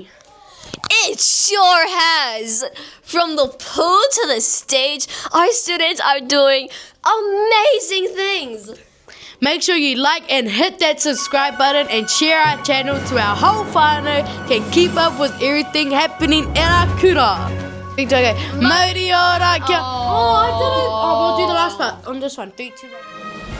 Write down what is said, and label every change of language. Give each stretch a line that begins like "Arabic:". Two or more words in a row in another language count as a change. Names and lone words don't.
English: It sure has! From the pool to the stage, our students are doing amazing things! Make sure you like and hit that subscribe button and share our channel so our whole whānau can keep up with everything happening in our kura. Okay,
Māori: Mauri ora kia.
English: Oh, I did it. Oh, we'll do the last part on this one. 3, 2, 1.